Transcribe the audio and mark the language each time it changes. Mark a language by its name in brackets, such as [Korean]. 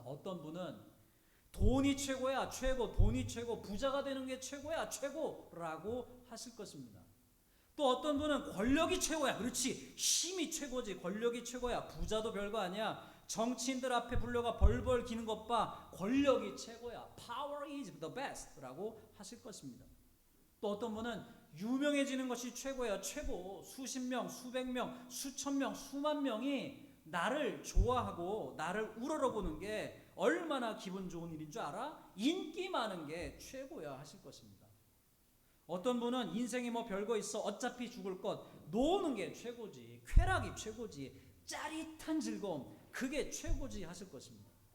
[Korean] 어떤 분은 돈이 최고야, 최고, 돈이 최고, 부자가 되는 게 최고야, 최고라고 하실 것입니다. 또 어떤 분은 권력이 최고야. 그렇지. 힘이 최고지. 권력이 최고야. 부자도 별거 아니야. 정치인들 앞에 불려가 벌벌 기는 것 봐. 권력이 최고야. [English] Power is the best [Korean] 라고 하실 것입니다. 또 어떤 분은 유명해지는 것이 최고예요. 최고. 수십 명, 수백 명, 수천 명, 수만 명이 나를 좋아하고 나를 우러러보는 게 얼마나 기분 좋은 일인 줄 알아? 인기 많은 게 최고야 하실 것입니다. 어떤 분은 인생이 뭐 별거 있어 어차피 죽을 것 노는 게 최고지, 쾌락이 최고지, 짜릿한 즐거움 그게 최고지 하실 것입니다.